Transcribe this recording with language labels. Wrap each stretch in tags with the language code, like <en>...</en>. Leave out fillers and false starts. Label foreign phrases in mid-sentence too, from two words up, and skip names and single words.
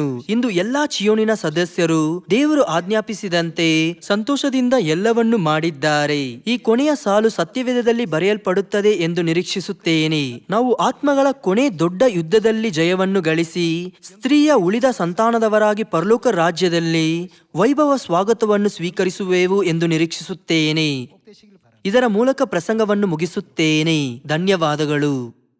<kn>ಇಂದು ಎಲ್ಲಾ ಚಿಯೋನಿನ ಸದಸ್ಯರು ದೇವರು ಆಜ್ಞಾಪಿಸಿದಂತೆ ಸಂತೋಷದಿಂದ ಎಲ್ಲವನ್ನು ಮಾಡಿದ್ದಾರೆ. ಈ ಕೊನೆಯ ಸಾಲು ಸತ್ಯವೇದದಲ್ಲಿ ಬರೆಯಲ್ಪಡುತ್ತದೆ ಎಂದು ನಿರೀಕ್ಷಿಸುತ್ತೇನೆ. ನಾವು ಆತ್ಮಗಳ ಕೊನೆ ದೊಡ್ಡ ಯುದ್ಧದಲ್ಲಿ ಜಯವನ್ನು ಗಳಿಸಿ ಸ್ತ್ರೀಯ ಉಳಿದ ಸಂತಾನದವರಾಗಿ ಪರಲೋಕ ರಾಜ್ಯದಲ್ಲಿ ವೈಭವ ಸ್ವಾಗತವನ್ನು ಸ್ವೀಕರಿಸುವೆವು ಎಂದು ನಿರೀಕ್ಷಿಸುತ್ತೇನೆ.</kn> <ko>꼭 되시길 바랍니다.</ko> <kn>ಇದರ ಮೂಲಕ ಪ್ರಸಂಗವನ್ನು ಮುಗಿಸುತ್ತೇನೆ. ಧನ್ಯವಾದಗಳು.</kn>